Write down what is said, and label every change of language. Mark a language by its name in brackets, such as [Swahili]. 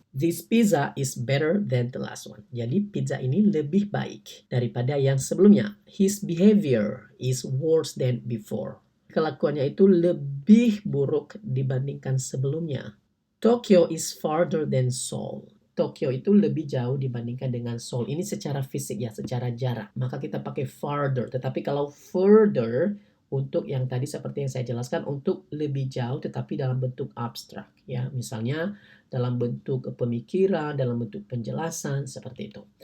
[English] This pizza is better than the last one. [Indonesian] Jadi pizza ini lebih baik daripada yang sebelumnya. [English] His behavior is worse than before. [Indonesian] Kelakuannya itu lebih buruk dibandingkan sebelumnya. [English] Tokyo is farther than Seoul. [Indonesian] Tokyo itu lebih jauh dibandingkan dengan Seoul. Ini secara fisik ya, secara jarak. Maka kita pakai farther. Tetapi kalau further, untuk yang tadi seperti yang saya jelaskan, untuk lebih jauh tetapi dalam bentuk abstrak. Ya, misalnya dalam bentuk pemikiran, dalam bentuk penjelasan, seperti itu.